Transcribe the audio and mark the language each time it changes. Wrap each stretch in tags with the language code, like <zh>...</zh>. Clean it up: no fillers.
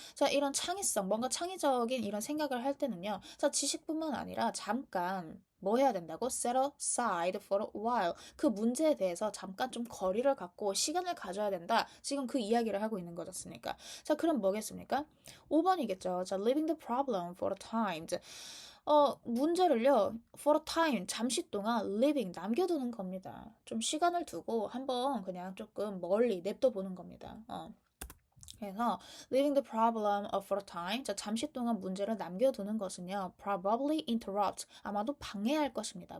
<ko>자, 이런 창의성, 뭔가 창의적인 이런 생각을 할 때는요. 자, 지식뿐만 아니라 잠깐 뭐 해야 된다고?</ko> <en>Set aside for a while.</en> <ko>그 문제에 대해서 잠깐 좀 거리를 갖고 시간을 가져야 된다. 지금 그 이야기를 하고 있는 거잖습니까? 자, 그럼 뭐겠습니까? 5번이겠죠.</ko> <en>자, leaving the problem for a time.</en> <ko>문제를요,</ko> <en>for a time,</en> <ko>잠시 동안 leaving, 남겨두는 겁니다. 좀 시간을 두고 한번 그냥 조금 멀리 냅둬 보는 겁니다. 그래서</ko> <en>leaving the problem for a time,</en> <ko>자, 잠시 동안 문제를 남겨두는 것은요,</ko> <en>probably interrupt,</en> <ko>아마도 방해할 것입니다.</ko>